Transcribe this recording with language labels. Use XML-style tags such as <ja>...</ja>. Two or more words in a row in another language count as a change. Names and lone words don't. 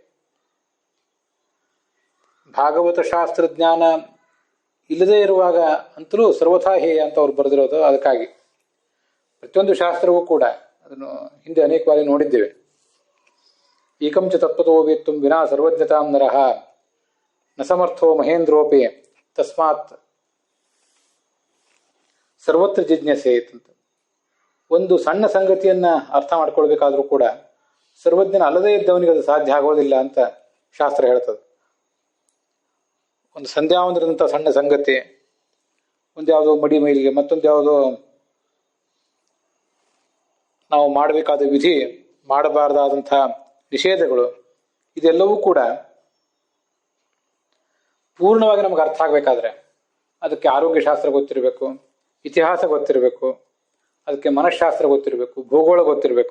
<kn>ಭಾಗವತ ಶಾಸ್ತ್ರ ಜ್ಞಾನ ಇಲ್ಲದೇ ಇರುವಾಗ ಅಂತಲೂ ಸರ್ವಥಾ ಹೇಯ ಅಂತ ಅವ್ರು ಬರೆದಿರೋದು. ಅದಕ್ಕಾಗಿ ಪ್ರತಿಯೊಂದು ಶಾಸ್ತ್ರವೂ ಕೂಡ ಅದನ್ನು ಹಿಂದೆ ಅನೇಕ ಬಾರಿ ನೋಡಿದ್ದೇವೆ.</kn> <sa>ಏಕಂಚ ತತ್ವತೋ ವೇತ್ತುಂ ವಿನಾ ಸರ್ವಜ್ಞತಾಂ ನರಃ ನ ಸಮರ್ಥೋ ಮಹೇಂದ್ರೋಪಿ ತಸ್ಮಾತ್ ಸರ್ವತ್ರ ಜಿಜ್ಞಾಸೇತ್ ಅಂತ.</sa> <kn>ಒಂದು ಸಣ್ಣ ಸಂಗತಿಯನ್ನ ಅರ್ಥ ಮಾಡ್ಕೊಳ್ಬೇಕಾದ್ರೂ ಕೂಡ ಸರ್ವಜ್ಞನ ಅಲ್ಲದೇ ಇದ್ದವನಿಗೆ ಅದು ಸಾಧ್ಯ ಆಗೋದಿಲ್ಲ ಅಂತ ಶಾಸ್ತ್ರ ಹೇಳ್ತದೆ. ಒಂದು ಸಂಧ್ಯಾವಂದರಂಥ ಸಣ್ಣ ಸಂಗತಿ, ಒಂದು ಯಾವುದೋ ಮಡಿ ಮೈಲಿಗೆ, ಮತ್ತೊಂದು ಯಾವುದೋ ನಾವು ಮಾಡಬೇಕಾದ ವಿಧಿ, ಮಾಡಬಾರ್ದಾದಂಥ ನಿಷೇಧಗಳು, ಇದೆಲ್ಲವೂ ಕೂಡ ಪೂರ್ಣವಾಗಿ ನಮಗೆ ಅರ್ಥ ಆಗಬೇಕಾದ್ರೆ ಅದಕ್ಕೆ ಆರೋಗ್ಯಶಾಸ್ತ್ರ ಗೊತ್ತಿರಬೇಕು, ಇತಿಹಾಸ ಗೊತ್ತಿರಬೇಕು, ಅದಕ್ಕೆ ಮನಃಶಾಸ್ತ್ರ ಗೊತ್ತಿರಬೇಕು, ಭೂಗೋಳ ಗೊತ್ತಿರಬೇಕು.</kn>